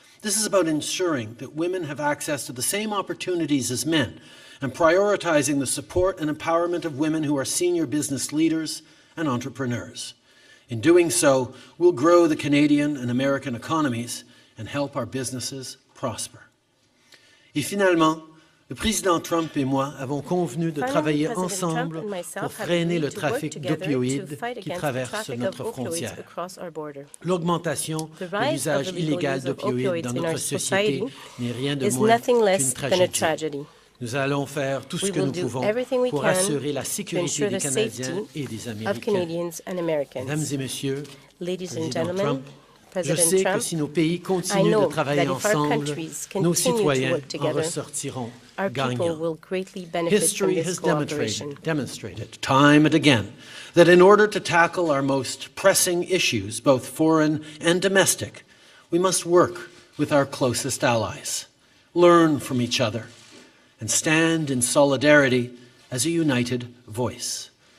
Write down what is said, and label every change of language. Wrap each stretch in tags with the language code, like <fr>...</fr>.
<en>This is about ensuring that women have access to the same opportunities as men and prioritizing the support and empowerment of women who are senior business leaders and entrepreneurs. In doing so, we'll grow the Canadian and American economies and help our businesses prosper.</en> <fr>Et finalement, le président Trump et moi avons convenu de travailler ensemble pour freiner le trafic d'opioïdes qui traverse notre frontière. L'augmentation de l'usage illégal d'opioïdes dans notre société n'est rien de moins qu'une tragédie. Nous allons faire tout ce que nous pouvons pour assurer la sécurité des Canadiens et des Américains. Mesdames et messieurs, Président Trump, je sais que si nos pays continuent de travailler ensemble, nos citoyens en ressortiront gagnants.</fr> <en>History has demonstrated time and again that in order to tackle our most pressing issues, both foreign and domestic, we must work with our closest allies, learn from each other, and stand in solidarity as a united voice.</en>